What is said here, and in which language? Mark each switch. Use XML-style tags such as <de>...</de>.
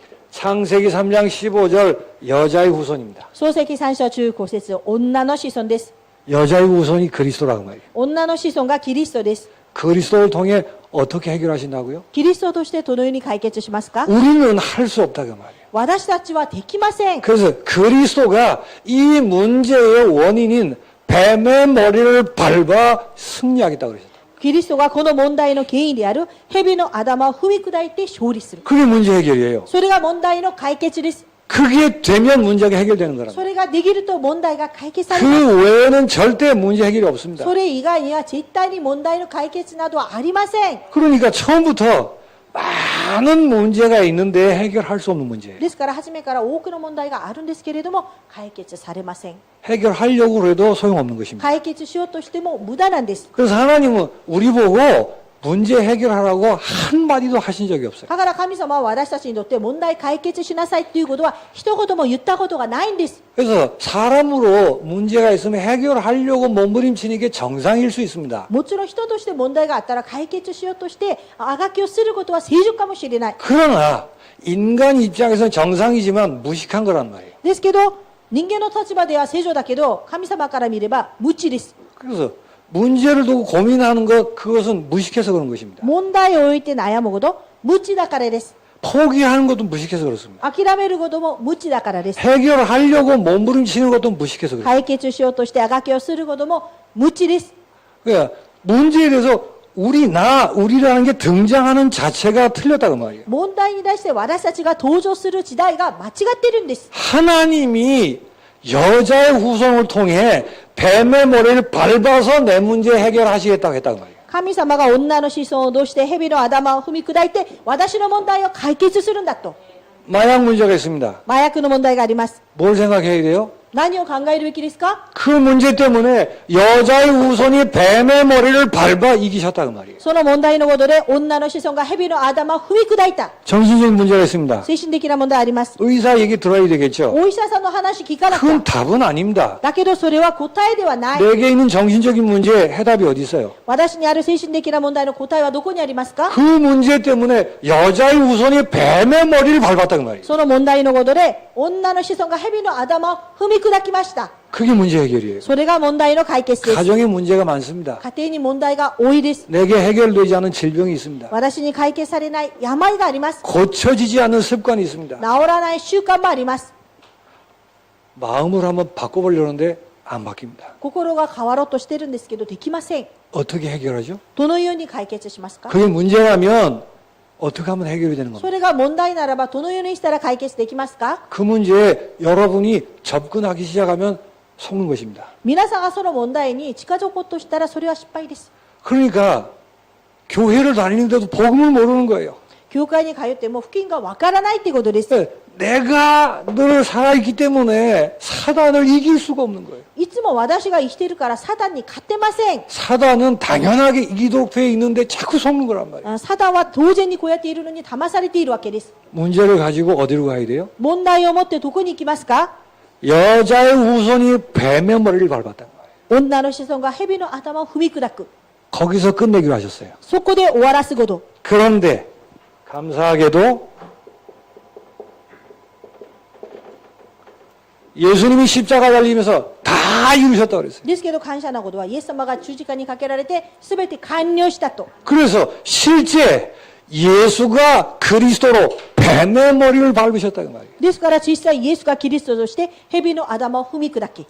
<ko>창세기 3장 15절 여자의 후손입니다.</ko> <ja>創世記3章15節、女の子孫です。</ja> <ko>여자의 후손이 그리스도라고 말이에요.</ko> <ja>女の子孫がキリストです。</ja> <ko>그리스도를 통해 어떻게 해결하신다고요?</ko> <ja>キリストとしてどのように解決しますか？</ja> <ko>우리는 할 수 없다고 말이에요.</ko> <ja>私たちはできません。</ja> <ko>그래서 그리스도가 이 문제의 원인인 뱀의 머리를 밟아 승리하겠다고 그러셨다.</ko> <ja>キリストがこの問題の原因である蛇の頭を踏み砕いて勝利する。</ja> <ko>그게 문제 해결이에요.</ko> <ja>それが問題の解決です。</ja> <ko>그게 되면 문제가 해결되는 거랍니다.</ko> <ja>それができると問題が解決されます。</ja> <ko>그 외에는 절대 문제 해결이 없습니다.</ko> <ja>それ以外には絶対に問題の解決などはありません。</ja> <ko>그러니까 처음부터 많은 문제가 있는데 해결할 수 없는 문제예요.</ko> <ja>ですから初めから多くの問題があるんですけれども解決されません。</ja> <ko>해결하려고 해도 소용없는 것입니다.</ko> <ja>解決しようとしても無駄なんです。</ja> <ko>그래서 하나님은 우리 보고 문제 해결하라고 한마디도 하신 적이 없어요.</ko> <ja>だから神様は私たちにとって問題解決しなさいということは一言も言ったことがないんです。</ja> <ko>그래서 사람으로 문제가 있으면 해결하려고 몸부림치는 게 정상일 수 있습니다.</ko> <ja>もちろん人として問題があったら解決しようとしてあがきをすることは正常かもしれない。</ja> <ko>그러나 인간 입장에서는 정상이지만 무식한 거란 말이에요.</ko> <ja>ですけど人間の立場では正常だけど神様から見れば無知です。</ja> <ko>그래서 문제를 두고 고민하는 것 그것은 무식해서 그런 것입니다.</ko> <ja>問題を置いて悩むこと無知だからです。</ja> <ko>포기하는 것도 무식해서 그렇습니다.</ko> <ja>諦めることも無知だからです。</ja> <ko>해결하려고 몸부림치는 것도 무식해서 그렇습니다.</ko> <ja>解決しようとしてあがきをすることも無知です。</ja> <ko>그러니까 문제에 대해서 우리라는 게 등장하는 자체가 틀렸다고 말이에요.</ko> <ja>問題に対して私たちが登場する時代が間違ってるんです。</ja> <ko>하나님이 여자의 후손을 통해 뱀의 머리를 밟아서 내 문제 해결하시겠다고 했다고 말이에요.</ko> <ja>神様が女の子孫を通して蛇の頭を踏み砕いて私の問題を解決するんだと。</ja> <ko>마약 문제가 있습니다.</ko> <ja>麻薬の問題があります。</ja> <ko>뭘 생각해야 돼요?</ko> <ja>何を考えるべきですか？</ja> <ko>그 문제 때문에 여자의 후손이 뱀의 머리를 밟아 이기셨다고 말이에요.</ko> <ja>その問題のことで女の子孫が蛇の頭を踏み砕いた。</ja> <ko>정신적인 문제가 있습니다.</ko> <ja>精神的な問題あります。</ja> <ko>의사 얘기 들어야 되겠죠.</ko> <ja>お医者さんの話聞かなき</ja> <ko>그건</ko> <ja>ゃ。</ja> <ko>답은 아닙니다.</ko> <ja>だけどそれは答えではない。</ja> <ko>내게 있는 정신적인 문제에 해답이 어디 있어요?</ko> <ja>私にある精神的な問題の答えはどこにありますか？</ja> <ko>그 문제 때문에 여자의 후손이 뱀의 머리를 밟았다고 말이에요.</ko> <ja>その問題のことで女の子孫が蛇の頭を踏み砕きました。</ja> <ko>그게 문제 해결이에요.</ko> <ja>それが問題の解決です。</ja> <ko>가정에 문제가 많습니다.</ko> <ja>家庭に問題が多いです。</ja> <ko>내게 해결되지 않은 질병이 있습니다.</ko> <ja>私に解決されない病があります。</ja> <ko>고쳐지지 않는 습관이 있습니다.</ko> <ja>治らない習慣もあります。</ja> <ko>마음을 한번 바꿔보려는데 안 바뀝니다.</ko> <ja>心が変わろうとしてるんですけどできません。</ja> <ko>어떻게 해결하죠?</ko> <ja>どのように解決しますか？</ja> <ko>그게 문제라면 어떻게 하면 해결이 되는</ko> <ja>そ</ja> <ko>겁니까?</ko> <ja>れが問題ならばどのようにしたら解決できますか？</ja> <ko>그 문제에 여러분이 접근하기 시작하면 속는 것입니다.</ko> <ja>皆さんがその問題に近づこうとしたらそれは失敗です。</ja> <ko>그러니까 교회를 다니는데도 복음을 모르는 거예요.</ko> <ja>教会に通っても福音がわからないということです。</ja> <ko>내가 늘 살아있기 때문에 사단을 이길 수가 없는 거예요.</ko> <ja>いつも私が生きているからサタンに勝てません。</ja> <ko>사단은 당연하게 이기도록 돼 있는데 자꾸 속는 거란 말이에요.</ko> <ja>サタンは当然にこうやっているのに騙されているわけです。</ja> <ko>문제를 가지고 어디로 가야 돼요?</ko> <ja>問題を持ってどこに行きますか？</ja> <ko>여자의 후손이 뱀의 머리를 밟았다는 거예요.</ko> <ja>女の子孫が蛇の頭を踏み砕く。</ja> <ko>거기서 끝내기로 하셨어요.</ko> <ja>そこで終わらすこと。</ja> <ko>그런데 감사하게도 예수님이 십자가 달리면서 다 이루셨다고 그랬어요.</ko> <ja>ですけど感謝なことはイエス様が十字架にかけられて全て完了したと。</ja> <ko>그래서 실제 예수가 그리스도로 뱀의 머리를 밟으셨다는 말이에요.</ko> <ja>ですから実際イエスがキリストとして蛇の頭を踏み砕き、</ja>